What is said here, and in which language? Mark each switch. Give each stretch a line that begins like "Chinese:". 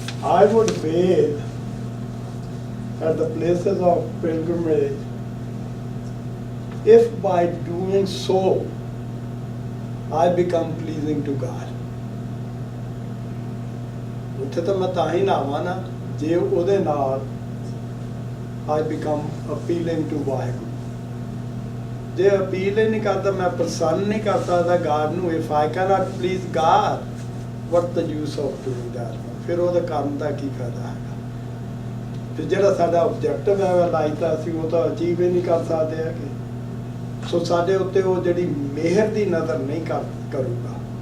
English: I would bathe at the places of pilgrimage if by doing so I become pleasing to God.
Punjabi: ਉੱਥੇ ਤਾਂ ਮੈਂ ਤਾਂ ਹੀ ਨਾਵਾਂ ਨਾ ਜੇ ਉਹਦੇ ਨਾਲ
English: I become appealing to
Punjabi: Waheguru. ਜੇ ਅਪੀਲ ਹੀ ਨਹੀਂ ਕਰਦਾ, ਮੈਂ ਪ੍ਰਸੰਨ ਨਹੀਂ ਕਰ ਸਕਦਾ God ਨੂੰ,
English: if I cannot please God, what the use of doing that?
Punjabi: ਫਿਰ ਉਹਦਾ ਕਰਨ ਦਾ ਕੀ ਫਾਇਦਾ ਹੈਗਾ? ਤੇ ਜਿਹੜਾ ਸਾਡਾ ਆਬਜੈਕਟਿਵ ਹੈ ਲਾਈਫ ਦਾ, ਅਸੀਂ ਉਹ ਤਾਂ ਅਚੀਵ ਹੀ ਨਹੀਂ ਕਰ ਸਕਦੇ ਹੈਗੇ। ਸੋ ਸਾਡੇ ਉੱਤੇ ਉਹ ਜਿਹੜੀ ਮਿਹਰ ਦੀ ਨਜ਼ਰ ਨਹੀਂ ਕਰੂਗਾ।